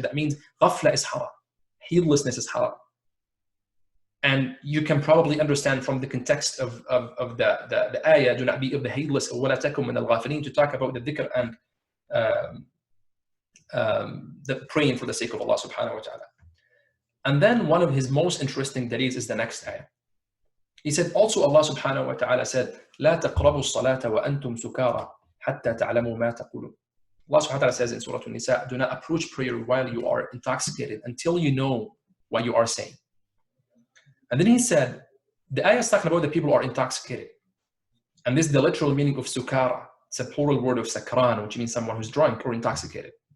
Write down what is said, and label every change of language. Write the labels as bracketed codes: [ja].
[en] That means ghafla is haram. Heedlessness is haram. And you can probably understand from the context of the ayah, do not be of the heedless, [ar] وَلَا تَكُمْ مِنَ الْغَافِلِينَ, [en] to talk about the dhikr and the praying for the sake of Allah subhanahu wa ta'ala. And then one of his most interesting dalils is the next ayah. He said also Allah subhanahu wa ta'ala said, [ar] لا تقربوا الصلاة وأنتم سكارى حتى تعلموا ما تقولون. [en] Allah subhanahu wa ta'ala says in Surah An-Nisa, do not approach prayer while you are intoxicated until you know what you are saying. And then he said, the ayah is talking about the people who are intoxicated. And this is the literal meaning of sukara. It's a plural word of sakran, which means someone who's drunk or intoxicated.